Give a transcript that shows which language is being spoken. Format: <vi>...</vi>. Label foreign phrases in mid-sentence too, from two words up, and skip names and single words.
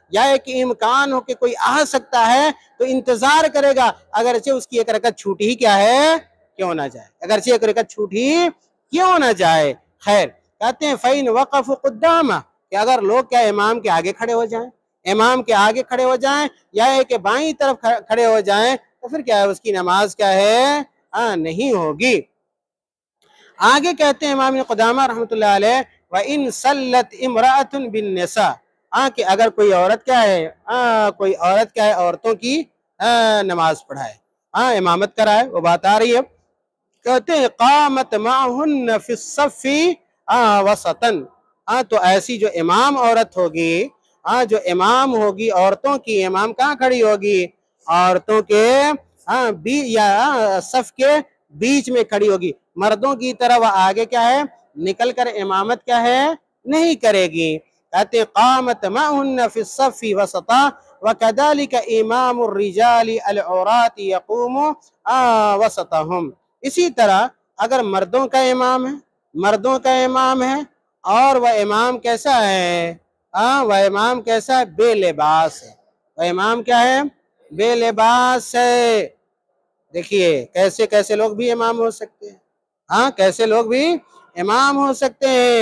<hi>या एक इम्कान हो कि कोई आ सकता है तो इंतजार करेगा, अगरचे उसकी एक रकत छूटी ही क्या है क्यों ना जाए, अगरचे एक रकत छूटी क्यों ना जाए। खैर कहते हैं</hi> <ar>فإن وقفوا قدامه,</ar> <hi>कि अगर लोग क्या इमाम के आगे खड़े हो जाएं, इमाम के आगे खड़े हो जाएं या एक बाईं तरफ खड़े हो जाएं, तो फिर क्या है उसकी नमाज क्या है नहीं होगी। आगे कहते हैं इमाम क़ुदामा</hi> <ar>رحمة الله عليه وإن صلت امرأة بالنساء,</ar> <hi>कि अगर कोई औरत क्या है कोई औरत क्या है औरतों की नमाज पढ़ाए, इमामत कराए, वो बात आ रही है। कहते हैं</hi> <ar>قامت معهن في الصف وسطا,</ar> <hi>तो ऐसी जो इमाम औरत होगी, जो इमाम होगी औरतों की, इमाम कहाँ खड़ी होगी, औरतों के या सफ के बीच में खड़ी होगी, मर्दों की तरह वह आगे क्या है निकल कर इमामत क्या है नहीं करेगी।</hi> <ar>कहते قامت معهن في الصف وسطا وكذلك إمام الرجال العراة يقوم وسطهم,</ar> <hi>इसी तरह अगर मर्दों का इमाम है, मर्दों का इमाम है और वह इमाम कैसा है वह इमाम कैसा है बेलिबास है, वह इमाम क्या है बेलिबास है। देखिए कैसे कैसे लोग भी इमाम हो सकते हैं, कैसे लोग भी इमाम हो सकते हैं।</hi>